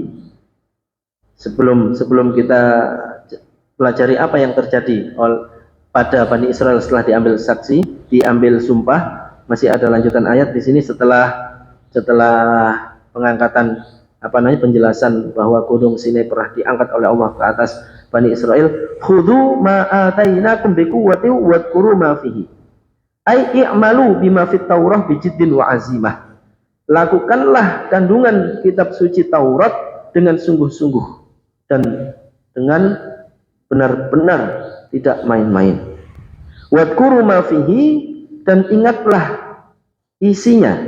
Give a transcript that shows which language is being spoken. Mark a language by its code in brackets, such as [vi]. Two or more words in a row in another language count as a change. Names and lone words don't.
[id] Sebelum kita pelajari apa yang terjadi pada Bani Israel setelah diambil saksi, diambil sumpah, masih ada lanjutan ayat di sini setelah pengangkatan penjelasan bahwa gunung Sinai pernah diangkat oleh Allah ke atas Bani Israel. [ar] خذوا ما آتيناكم بقوة واذكروا ما فيه. أي اعملوا بما في التوراة بجد وعزيمة. [id] Lakukanlah kandungan kitab suci Taurat dengan sungguh-sungguh dan dengan benar-benar tidak main-main. [ar] واذكروا ما فيه, [id] dan ingatlah isinya.